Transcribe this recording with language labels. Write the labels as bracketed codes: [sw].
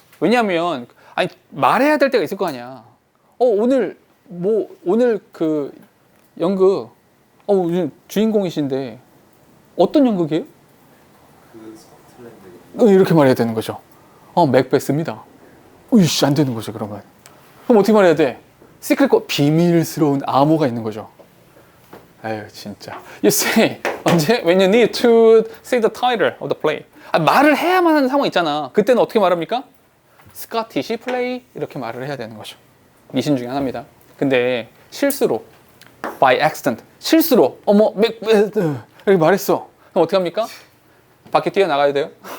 [ko] 왜냐하면 아니 말해야 될 때가 있을 거 아니야. 오늘 그 연극 요즘 주인공이신데 어떤 연극이에요? 그 스코틀랜드 이렇게 말해야 되는 거죠. 맥베스입니다. 으이씨 안 되는 거죠 그런 건. 그럼 어떻게 말해야 돼? 시크릿 코 비밀스러운 암호가 있는 거죠. 아유 진짜. [en] You say [ko] 언제? [en] When you need to say the title of the play. [ko] 말을 해야만 하는 상황 있잖아. 그때는 어떻게 말합니까? 스코티시 플레이 이렇게 말을 해야 되는 거죠. 미신 중에 하나입니다. 근데 실수로 by accident 실수로 맥베스 이렇게 말했어. 그럼 어떻게 합니까? 밖에 뛰어나가야 돼요.